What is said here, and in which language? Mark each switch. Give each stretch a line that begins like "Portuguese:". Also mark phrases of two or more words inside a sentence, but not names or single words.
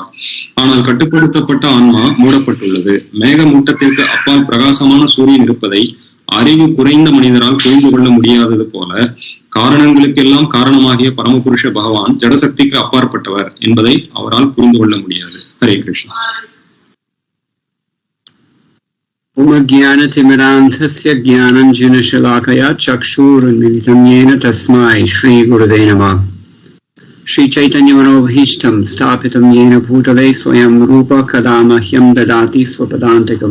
Tamil: ஆனால் கட்டுப்படுத்தப்பட்ட ஆன்மா மூடப்பட்டுள்ளது. மேக மூட்டத்திற்கு அப்பால் பிரகாசமான சூரியன் இருப்பதை அறிவு குறைந்த மனிதரால் புரிந்து கொள்ள முடியாதது போல காரணங்களுக்கெல்லாம் காரணமாகிய பரமபுருஷ பகவான் ஜடசக்திக்கு அப்பாற்பட்டவர் என்பதை அவரால் புரிந்து கொள்ள முடியாது.
Sanskrit: हरे कृष्णा. ज्ञानतिमिरान्धस्य ज्ञानञ्जनशलाकया चक्षुरुन्मिलितं येन तस्मै श्रीगुरुवे नमः। श्रीचैतन्यमनोभीष्टं स्थापितं येन भूतले स्वयं रूप कदा मह्यं ददाति स्वपदान्तिकम्।